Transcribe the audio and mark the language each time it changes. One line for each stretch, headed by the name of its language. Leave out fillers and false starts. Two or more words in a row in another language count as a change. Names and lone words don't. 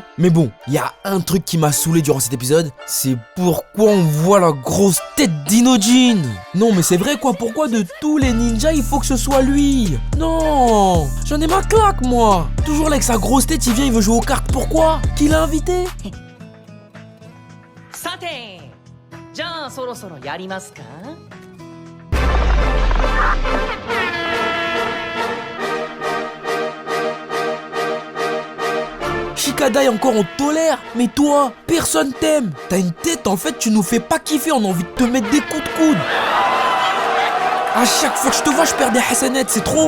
French: Mais bon, il y a un truc qui m'a saoulé durant cet épisode, c'est pourquoi on voit la grosse tête d'Inojin. Non mais c'est vrai quoi, pourquoi de tous les ninjas il faut que ce soit lui? Non, j'en ai ma claque moi. Toujours là avec sa grosse tête, il vient, il veut jouer aux cartes, pourquoi? Qui l'a invité?
Japanese: さてじゃあそろそろやりますか
French: Shikadai encore on tolère, mais toi, personne t'aime. T'as une tête en fait, tu nous fais pas kiffer, on a envie de te mettre des coups de coude. À chaque fois que je te vois, je perds des hasanettes, c'est trop.